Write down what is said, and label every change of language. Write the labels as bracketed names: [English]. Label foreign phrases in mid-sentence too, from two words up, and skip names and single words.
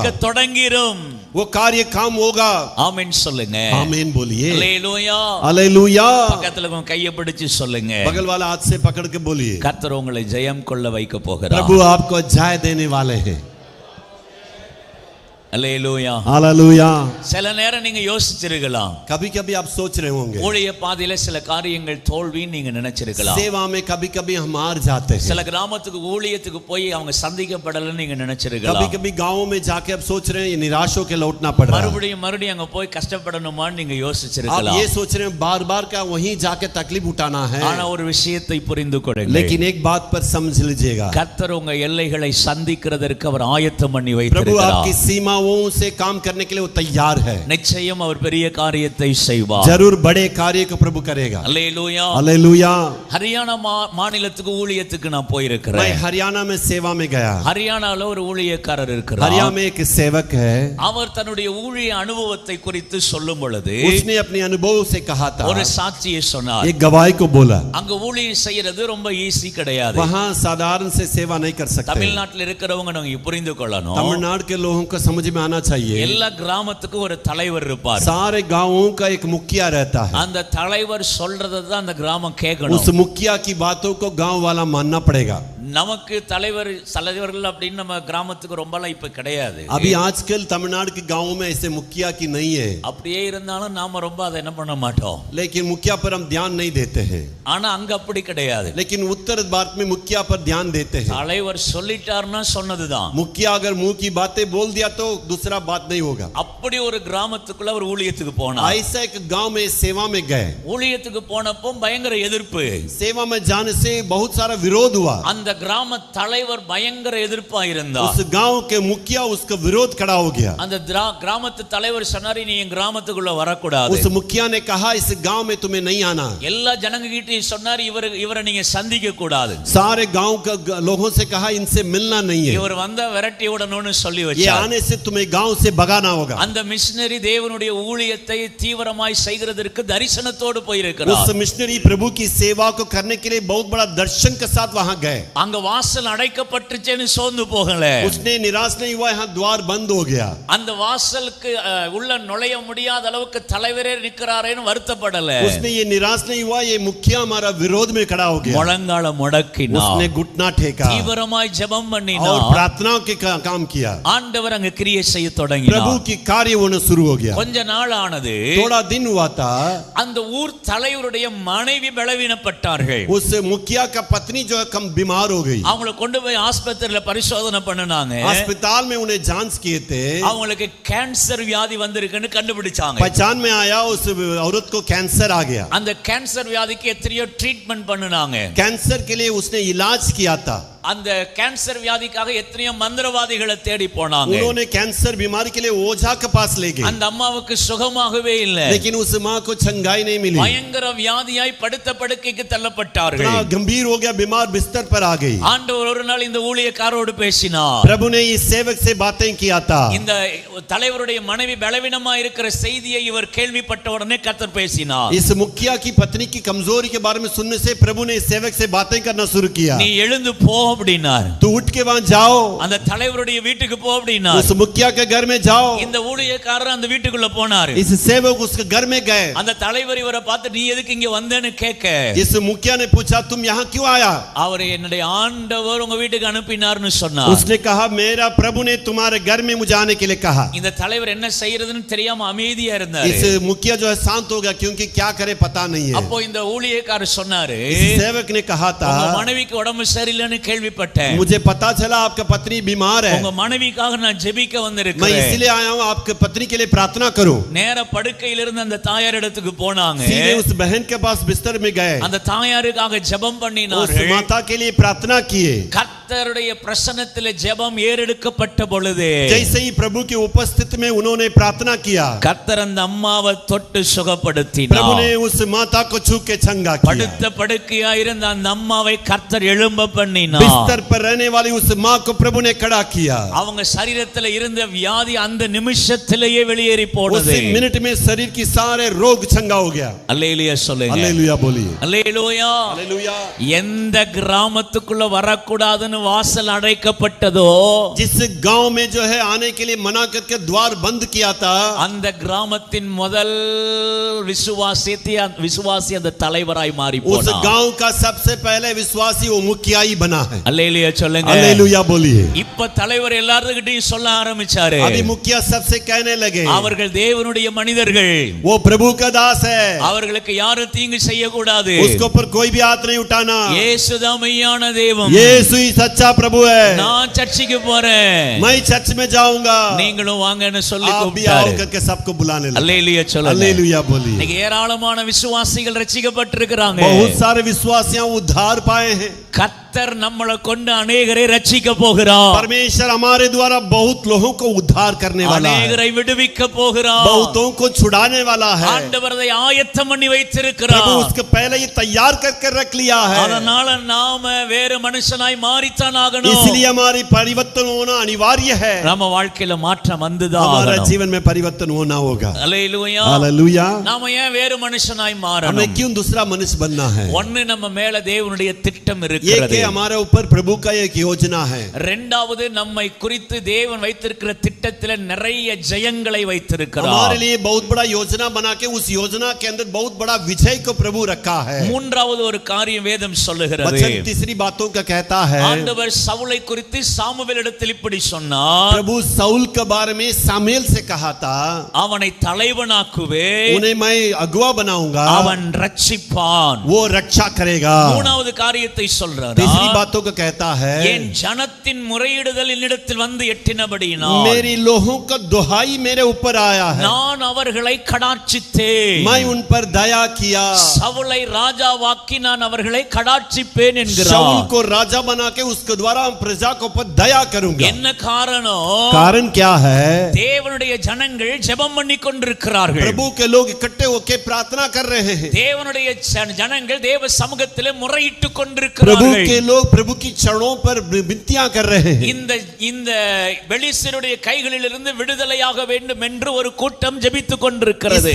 [Tamil] தொடங்கிரும். [Hindi] वो कार्य काम होगा. [Tamil] ஆமென் சொல்லுங்க. [Hindi] आमीन बोलिए. [Tamil] அல்லேலூயா. [Hindi] हालेलुया. [Tamil] பக்கத்துல உங்க கையை பிடிச்சு சொல்லுங்க. [Hindi] बगल वाला हाथ से पकड़ के बोलिए. [Tamil] கர்த்தர் உங்களை ஜெயம் கொள்ள வைக்க போகிறார். [Hindi] प्रभु आपको जय देने वाले हैं. [Tamil] அல்லேலூயா. [Hindi] हालेलुया. [Tamil] சில நேரம் நீங்க யோசிச்சிருக்கலாம். [Hindi] कभी-कभी आप सोच रहे होंगे [Tamil] ஊழிய பாதையில சில காரியங்கள் தோல்வின்னு நீங்க நினைச்சிருக்கலாம். [Hindi] सेवा में कभी-कभी हम हार जाते हैं. [Tamil] சில கிராமத்துக்கு ஊழியத்துக்கு போய் அவங்க சந்திக்கப்படலன்னு நீங்க நினைச்சிருக்கலாம். [Hindi] कभी-कभी गांवों में जाके आप सोच रहे हैं ये निराश होकर लौटना पड़ रहा है. [Tamil] மறுபடியும் அங்க போய் கஷ்டப்படணுமான்னு நீங்க [Hindi] आप [Tamil] யோசிச்சிருக்கலாம். [Hindi] ये सोच रहे हैं बार-बार क्या वहीं जाके तकलीफ उठाना है. [Tamil] ஆனா ஒரு விஷயத்தை புரிந்து கொள்ளுங்கள். [Hindi] लेकिन एक बात पर समझ लीजिएगा. [Tamil] கர்த்தர் உங்க எல்லைகளை சந்திக்கிறதற்கு அவர் ஆயத்தம் பண்ணி [Hindi] प्रभु [Tamil] வைத்திருக்கிறார். [Hindi] आपकी सीमाओं से काम करने के लिए वो तैयार है. [Tamil] நிச்சயம் அவர் பெரிய காரியத்தை செய்வார். [Hindi] जरूर बड़े कार्य को प्रभु करेगा. [Tamil] அல்லேலூயா. [Hindi] हालेलुया. [Tamil] ஹரியானா மாநிலத்துக்கு ஊழியத்துக்கு நான் [Hindi] मैं [Tamil] போயிருக்கிறேன். [Hindi] हरियाणा में सेवा में गया. [Tamil] ஹரியானால ஒரு ஊழியக்காரர் இருக்கிறார். [Hindi] हरियाणा में एक सेवक है. [Tamil] அவர் தன்னுடைய ஊழிய அனுபவத்தை குறித்து சொல்லும் பொழுது [Hindi] उसने अपने अनुभव से कहा था. [Tamil] ஒரு சாட்சியை சொன்னார். [Hindi] एक गवाही को बोला. [Tamil] அங்க ஊழியம் செய்யறது ரொம்ப ஈஸி கிடையாது. [Hindi] वहाँ साधारण से सेवा नहीं कर सकते. [Tamil] தமிழ்நாட்டில் இருக்கிறவங்க நீங்க புரிந்து கொள்ளணும். [Hindi] तमिलनाडु के लोगों को समझ में आना चाहिए. [Tamil] எல்லா கிராமத்துக்கும் ஒரு தலைவர் இருப்பார். [Hindi] सारे गांवों का एक मुखिया रहता है. [Tamil] அந்த தலைவர் சொல்றதை தான் அந்த கிராமம் கேட்கணும். [Hindi] उस मुखिया की बातों को गांव वाला मानना पड़ेगा. [Tamil] நமக்கு தலைவர்கள் அப்படின்னு நம்ம கிராமத்துக்கு ரொம்பலாம் இப்ப கிடையாது. [Hindi] अभी आजकल तमिलनाडु के गांवों में ऐसे मुखिया की नहीं है, [Tamil] அப்படியே இருந்தாலும் நாம ரொம்ப அதை என்ன பண்ண மாட்டோம். [Hindi] लेकिन मुखिया पर हम ध्यान नहीं देते हैं. [Tamil] ஆனா அங்க அப்படி கிடையாது. [Hindi] लेकिन उत्तर भारत में मुखिया पर ध्यान देते हैं. [Tamil] தலைவர் சொல்லிட்டாருன்னா சொன்னதுதான். [Hindi] मुखिया अगर मुंह की बातें बोल दिया तो दूसरा बात नहीं होगा. [Tamil] அப்படி ஒரு கிராமத்துக்குள்ள ஒரு ஊழியத்துக்கு போனார். [Hindi] ऐसा एक गांव में सेवा में गए. [Tamil] ஊழியத்துக்கு போனப்போ பயங்கர எதிர்ப்பு. [Hindi] सेवा में जाने से बहुत सारा विरोध हुआ. [Tamil] அந்த கிராம தலைவர் பயங்கர எதிர்ப்பா இருந்தார். [Hindi] उस गांव के मुखिया उसका विरोध खड़ा हो गया. [Tamil] அந்த கிராமத்து தலைவர் சொன்னாரு, நீ என் கிராமத்துக்குள்ள வரக்கூடாது. [Hindi] उस मुखिया ने कहा इस गांव में तुम्हें नहीं आना. [Tamil] எல்லா ஜனங்க கிட்ட சொன்னாரு, இவரை நீங்க சந்திக்க கூடாது. [Hindi] सारे गांव के लोगों से कहा इनसे मिलना नहीं है. [Tamil] இவர் வந்தா விரட்டி விடணும்னு சொல்லி [Hindi] ये [Tamil] வச்சார். [Hindi] आने से तुम्हें गांव से भगाना होगा. [Tamil] அந்த மிஷனரி தேவனுடைய ஊழியத்தை தீவிரமாய் செய்கிறதற்கு தரிசனத்தோடு போயிருக்கிறார். [Hindi] उस मिशनरी प्रभु की सेवा को करने के लिए बहुत बड़ा दर्शन के साथ वहां गए. [Tamil] அங்க வாசல் அடைக்கப்பட்டுச்சேன்னு சோர்ந்து போகல. [Hindi] उसने निराश नहीं हुआ, यहाँ द्वार बंद हो गया. [Tamil] அந்த வாசலுக்கு உள்ள நுழைய முடியாத அளவுக்கு தலைவரே நிற்கிறாரேன்னு வருத்தப்படல. [Hindi] उसने ये निराश नहीं हुआ, ये मुखिया हमारा विरोध में खड़ा हो गया. [Tamil] முழங்கால முடக்கினார். [Hindi] उसने घुटना टेका [Tamil] தீவிரமாய் ஜெபம் [Hindi] और [Tamil] பண்ணினார். [Hindi] प्रार्थनाओं के काम किया. [Tamil] ஆண்டவர் அங்க கிரியை செய்ய தொடங்கினார். [Hindi] प्रभु की कार्य होना शुरू हो गया. [Tamil] கொஞ்ச நாள் ஆனது. [Hindi] थोड़ा दिन हुआ था. [Tamil] அந்த ஊர் தலைவருடைய மனைவி பலவீனப்பட்டார்கள். [Hindi] उस मुखिया का पत्नी जो है कम बीमार हो गई. [Tamil] அவங்களை கொண்டு போய் ஆஸ்பத்திரியில பரிசோதனை பண்ணனாங்க. [Hindi] अस्पताल में उन्हें जांच किए थे. [Tamil] அவங்களுக்கு கேன்சர் வியாதி வந்திருக்குன்னு கண்டுபிடிச்சாங்க. [Hindi] पहचान में आया उस औरत को कैंसर आ गया. [Tamil] அந்த கேன்சர் வியாதிக்கு எத்தனையோ ட்ரீட்மெண்ட் பண்ணுனாங்க. [Hindi] कैंसर के लिए उसने इलाज किया था. [Tamil] அந்த கேன்சர் வியாதிக்காக எத்தனையோ மந்திரவாதிகளை தேடி போனாங்க. [Hindi] उन्होंने कैंसर बीमारी के लिए ओझा के पास ले गए. [Tamil] அந்த அம்மாவுக்கு சுகமாகவே இல்லை. [Hindi] लेकिन उस मां को चंगाई नहीं मिली. [Tamil] பயங்கர வியாதியாய் படுத்த படுக்கைக்கு தள்ளப்பட்டார்கள். [Hindi] इतना गंभीर हो गया, बीमार बिस्तर पर आ गई. [Tamil] ஆண்டவர் ஒரு நாள் இந்த ஊழியக்காரரோடு பேசினார். [Hindi] प्रभु ने इस सेवक से बातें किया था. [Tamil] இந்த தலைவருடைய மனைவி பலவீனமா இருக்கிற செய்தியை இவர் கேள்விப்பட்ட உடனே கர்த்தர் பேசினார். [Hindi] इस मुखिया की पत्नी की कमजोरी के बारे में सुनने से प्रभु ने इस सेवक से बातें करना शुरू किया. [Tamil] நீ எழுந்து போ அப்படினார். [Hindi] तू उठ के वहां जाओ. [Tamil] அந்த தலைவருடைய வீட்டுக்கு போ அப்படினார். [Hindi] उस मुखिया के घर में जाओ. [Tamil] இந்த ஊழியக்காரர் அந்த வீட்டுக்குள்ள போனார். [Hindi] इस सेवक उसके घर में गए. [Tamil] அந்த தலைவர் இவரை பார்த்து நீ எதுக்கு இங்க வந்தேன்னு கேட்க, [Hindi] इस मुखिया ने पूछा तुम यहाँ क्यों आया? [Tamil] அவர் என்னுடைய ஆண்டவர் உங்க வீட்டுக்கு அனுப்பினார்னு சொன்னார். [Hindi] उसने कहा मेरा प्रभु ने तुम्हारे घर में मुझे आने के लिए कहा. [Tamil] இந்த தலைவர் என்ன செய்யறதுன்னு தெரியாம அமைதியா இருந்தார். [Hindi] इस मुखिया जो है शांत हो गया क्योंकि क्या करे पता नहीं है. [Tamil] அப்போ இந்த ஊழியக்காரர் சொன்னாரு, [Hindi] इस सेवक ने कहा था [Tamil] உங்க மனைவிக்கு உடம்பு சரியில்லைன்னு கேள்விப்பட்டேன். [Hindi] मुझे पता चला आपका पत्नी बीमार है. [Tamil] உங்க மனைவிக்காக நான் ஜெபிக்க [Hindi] मैं [Tamil] வந்திருக்கிறேன். [Hindi] इसलिए आया हूँ आपके पत्नी के लिए प्रार्थना करूं. [Tamil] நேர படுக்கையில இருந்து அந்த தாயார் இடத்துக்கு போனாங்க. [Hindi] सीधे उस बहन के पास बिस्तर में गए. [Tamil] அந்த தாயாருக்காக ஜெபம் [Hindi] उस [Tamil] பண்ணினார்கள். [Hindi] माता के लिए प्रार्थना किए. [Tamil] கர்த்தருடைய பிரசன்னத்திலே ஜெபம் ஏறெடுக்கப்பட்ட பொழுது [Hindi] जैसे ही प्रभु की उपस्थिति में उन्होंने प्रार्थना किया, [Tamil] கர்த்தர் அந்த அம்மாவை தொட்டு [Hindi] प्रभु [Tamil] சுகப்படுத்தினார். [Hindi] ने उस माता को छू के चंगा किया. [Tamil] படுத்த படுக்கையா இருந்த அந்த அம்மாவை கர்த்தர் எழும்ப பண்ணினார். [Hindi] बिस्तर पर रहने वाली उस माँ को प्रभु ने खड़ा किया. [Tamil] அவங்க சரீரத்துல இருந்த வியாதி அந்த நிமிஷத்திலேயே வெளியேறி [Hindi] उस [Tamil] போனது. [Hindi] मिनट में शरीर की सारे रोग चंगा हो गया. [Tamil] அல்லேலூயா சொல்லுங்க. [Hindi] हालेलुया बोलिए. [Tamil] அல்லேலூயா. [Hindi] हालेलुया. [Tamil] எந்த கிராமத்துக்குள்ள வரக்கூடாதுன்னு வாசல் அடைக்கப்பட்டதோ [Hindi] जिस गांव में जो है आने के लिए मना करके द्वार बंद किया था, [Tamil] அந்த கிராமத்தின் முதல் விசுவாசி அந்த தலைவராய் மாறி [Hindi] उस [Tamil] போனார். [Hindi] गांव का सबसे पहले विश्वासी वो मुखिया ही बना है. [Tamil] அல்லேலூயா சொல்லுங்க. [Hindi] हालेलुया बोलिए. [Tamil] இப்ப தலைவர் எல்லார்கிட்டயும் சொல்ல ஆரம்பிச்சாரு. [Hindi] अभी मुखिया सबसे कहने लगे [Tamil] அவர்கள் தேவனுடைய மனிதர்கள், [Hindi] वो प्रभु का दास है, [Tamil] அவர்களுக்கு யாரும் தீங்கு செய்யக்கூடாது. [Hindi] उसके ऊपर कोई भी हाथ नहीं उठाना. [Tamil] இயேசுதான் மெய்யான தெய்வம். [Hindi] यीशु ही सच्चा प्रभु है. [Tamil] நான் சர்ச்சுக்கு போறேன், [Hindi] मैं चर्च में जाऊंगा, [Tamil] நீங்களும் வாங்கன்னு சொல்லி [Hindi] आप भी आओ [Tamil] கூப்பிட்டாரு. [Hindi] करके सबको बुलाने लगे. [Tamil] அல்லேலூயா சொல்லுங்க. [Hindi] हालेलुया बोलिए. [Tamil] இன்னைக்கு ஏராளமான விசுவாசிகள் ரட்சிக்கப்பட்டிருக்கிறாங்க. [Hindi] बहुत सारे विश्वासियां उद्धार पाए हैं. [Tamil] கர்த்தர் நம்மளை கொண்டு अनेகரை ரட்சிக்க போகிறார். [Hindi] परमेश्वर हमारे द्वारा बहुत लोगों को उद्धार करने वाला है, [Tamil] अनेகரை விடுவிக்க போகிறார். [Hindi] बहुतों को छुड़ाने वाला है. [Tamil] ஆண்டவர் அதை ஆயத்தம் பண்ணி [Hindi] प्रभु [Tamil] வைத்திருக்கிறார். [Hindi] उसके पहले ही तैयार करके रख लिया है. [Tamil] அதனால நாம வேற மனுஷனாய் மாறித்தான் ஆகணும். [Hindi] इसलिए हमारी परिवर्तन होना अनिवार्य है. [Tamil] நம்ம வாழ்க்கையில மாற்றம் வந்துதான் [Hindi] हमारा [Tamil] ஆகணும். [Hindi] जीवन में परिवर्तन होना होगा. [Tamil] அல்லேலூயா. [Hindi] हालेलुया. [Tamil] நாம ஏன் வேற மனுஷனாய் [Hindi] हमें [Tamil] மாறணும்? [Hindi] क्यों दूसरा मनुष्य बनना है? [Tamil] ஒன்னு நம்ம மேல தேவனுடைய திட்டம் [Hindi] एक [Tamil] இருக்கிறது. [Hindi] आगे हमारे ऊपर प्रभु का एक योजना है. [Tamil] இரண்டாவது நம்மை குறித்து தேவன் வைத்திருக்கிற திட்டத்திலே நிறைய ஜெயங்களை வைத்திருக்கிறார். [Hindi] हमारे लिए बहुत बड़ा योजना बना के उस योजना के अंदर बहुत बड़ा विजय को प्रभु रखा है. [Tamil] மூன்றாவது ஒரு காரியம் வேதம் சொல்லுகிறது. [Hindi] वचन तीसरी बातों का कहता है. [Tamil] ஆண்டவர் சவுலை குறித்து சாமுவேலிடத்தில் இப்படி சொன்னார். [Hindi] प्रभु साउल के बारे में सामुएल से कहा था. [Tamil] அவனை தலைவனாக்குவே, [Hindi] उन्हें मैं अगुवा बनाऊंगा, [Tamil] அவன் ரட்சிப்பான். [Hindi] वो रक्षा करेगा. [Tamil] மூணாவது காரியத்தை சொல்றார். [Hindi] तीसरी बातों का कहता है. [Tamil] என் ஜனத்தின் முறையிடுதல் என்னிடத்தில் வந்து எட்டினபடியினால் [Hindi] मेरी लोगों का दुहाई मेरे ऊपर आया है. [Tamil] நான் அவர்களை கடாட்சித்தேன். [Hindi] मैं उन पर दया किया. [Tamil] சவுலை ராஜாவாக்கி நான் அவர்களை கடாட்சிப்பேன் என்கிறார். [Hindi] शाऊल को राजा बना के उसके द्वारा प्रजा को ऊपर दया करूंगा. [Tamil] என்ன காரணம்? [Hindi] कारण क्या है? [Tamil] தேவனுடைய ஜனங்கள் ஜெபம் பண்ணி கொண்டிருக்கிறார்கள். [Hindi] प्रभु के लोग इकट्ठे होकर प्रार्थना कर रहे हैं. [Tamil] தேவனுடைய ஜனங்கள் தேவ சமூகத்திலே முறையிட்டு [Hindi] प्रभु [Tamil] கொண்டிருக்கிறார்கள். [Hindi] के लोग प्रभु की चरणों पर विनतियां कर रहे हैं. [Tamil] இந்த பெலிஸ்தருடைய கைகளிலிருந்து விடுதலையாக வேண்டும் என்று ஒரு கூட்டம் ஜெபித்துக் கொண்டிருக்கிறது.